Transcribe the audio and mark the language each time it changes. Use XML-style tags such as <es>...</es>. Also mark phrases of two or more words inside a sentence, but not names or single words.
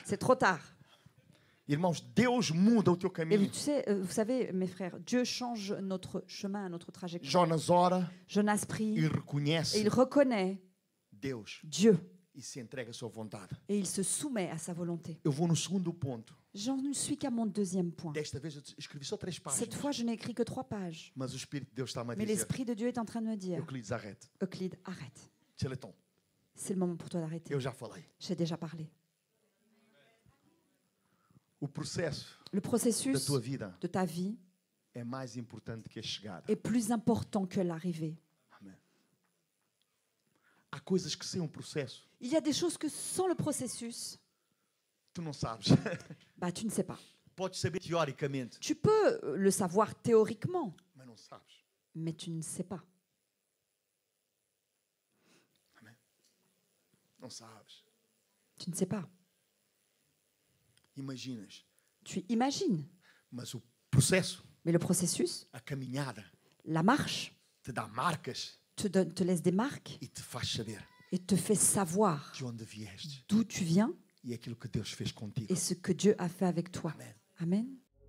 <fr>C'est trop tard.</fr> <pt>Irmãos, Deus muda o teu</pt> <fr>Et</fr> <pt>caminho.</pt> <fr>vous savez, mes frères, Dieu change notre chemin, notre trajectoire.</fr> <pt>Jonas ora Jonas e</pt> <fr>prie et</fr> <pt>reconhece</pt> <fr>il reconnaît</fr> <pt>Deus</pt> <fr>Dieu</fr> <pt>e se entrega à sua vontade.</pt> <fr>et il se soumet à sa volonté.</fr> <pt>Eu vou no segundo ponto.</pt> <fr>J'en ne suis qu'à mon deuxième point.</fr> <pt>Desta vez eu escrevi só 3</pt> <fr>Cette</fr> <pt>páginas.</pt> <fr>fois, je n'ai écrit que 3 pages.</fr> <pt>Mas o Espírito de Deus está-me a</pt> <fr>Mais</fr> <pt>dizer:</pt> <fr>l'Esprit de Dieu est en train de me dire, Euclides, arrête. Euclide, arrête. Tcheleton, C'est le moment pour toi d'arrêter.</fr> <pt>eu já falei.</pt> <fr>J'ai déjà parlé.</fr> <pt>O processo</pt> <fr>Le</fr> <pt>da</pt> <fr>processus</fr> <pt>tua vida</pt> <fr>de ta vie</fr> <pt>é mais importante que a chegada.</pt> <fr>est plus important que l'arrivée.</fr> <pt>Amém. Há coisas que sem um processo</pt> <fr>Il y a des choses que sans le processus,</fr> <pt>tu não sabes.</pt> <fr>bah, tu ne sais pas.</fr> <pt>Podes saber teoricamente,</pt> <fr>Tu peux le savoir théoriquement,</fr> <pt>mas não sabes.</pt> <fr>mais tu ne sais pas.</fr> <pt>Amém. Não sabes.</pt> <fr>Tu ne sais pas.</fr> <pt>Imaginas.</pt> <fr>Tu imagines,</fr> <pt>Mas o processo,</pt> <fr>mais le processus,</fr> <pt>a caminhada,</pt> <fr>la marche,</fr> <pt>te dá marcas</pt> <fr>te laisse des marques</fr> <pt>e te faz saber</pt> <fr>et te fait savoir</fr> <pt>de onde vieste</pt> <fr>d'où tu viens</fr> <pt>e aquilo que Deus fez contigo.</pt> <fr>et ce que Dieu a fait avec toi.</fr> <pt>Amém.</pt> <fr>Amen.</fr>